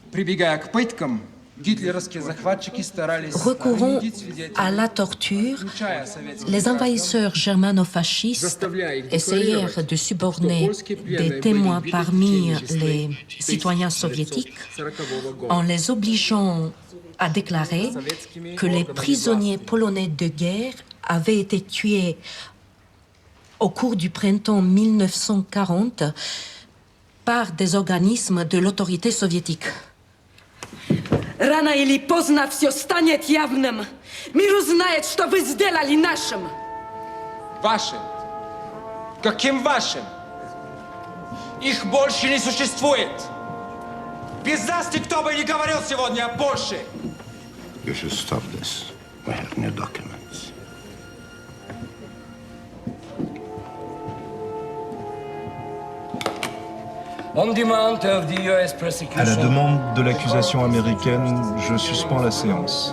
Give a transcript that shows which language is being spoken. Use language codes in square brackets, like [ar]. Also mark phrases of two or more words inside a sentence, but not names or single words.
[fr] Recourant à la torture, les envahisseurs germano-fascistes essayèrent de suborner des témoins parmi les citoyens soviétiques en les obligeant à déclarer que les prisonniers polonais de guerre avaient été tués au cours du printemps 1940 par des organismes de l'autorité soviétique. [ru] Рано или поздно все станет явным. Мир узнает, что вы сделали нашим. Вашим? Каким вашим? Их больше не существует. Без нас никто бы не говорил сегодня о Польше. [en] You should stop this. We have new documents. [fr] À la demande de l'accusation américaine, je suspends la séance.